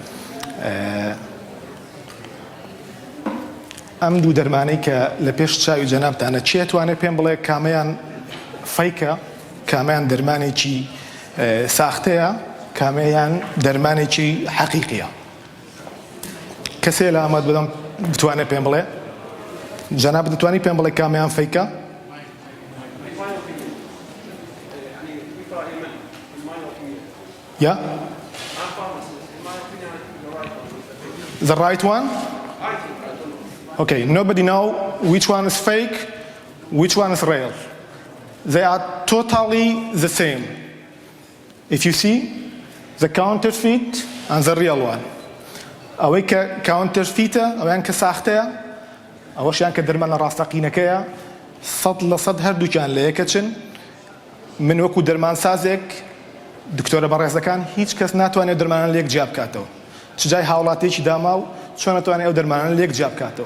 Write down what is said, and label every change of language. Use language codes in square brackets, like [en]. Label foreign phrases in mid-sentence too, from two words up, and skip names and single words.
[ckb] ئەم دوو دەرمانەی کە لە پێش چاوی جەنابتانە چی ئەتوانێت پێم بڵێ کامیان فەیکە، کامیان دەرمانێکی ساختەیە، کامیان دەرمانێکی حەقیقیە؟ کەسێ لە ئاماد بدەم بتوانێت پێم بڵێ؟ جەناب دەتوانی پێم بڵێ کامیان فەیکە؟ [en] Yeah? The right one? Okay, nobody know which one is fake, which one is real. They are totally the same. If you see the counterfeit and the real one. [ckb] ئەوەی کە counterfeit-ە ئەویان کە ساختەیە ئەوەشیان کە دەرمانە ڕاستەقینەکەیە 100% هەردووکیان لە یەکە چن. من وەکو دەرمانسازێک دکتۆرە بەڕێزەکان هیچ کەس ناتوانێت دەرمانە لە یەک جیا بکاتەوە. چ جای هاوڵاتێکی داما و چۆن ناتوانێت ئەو دەرمانە لە یەک جیا بکاتەوە.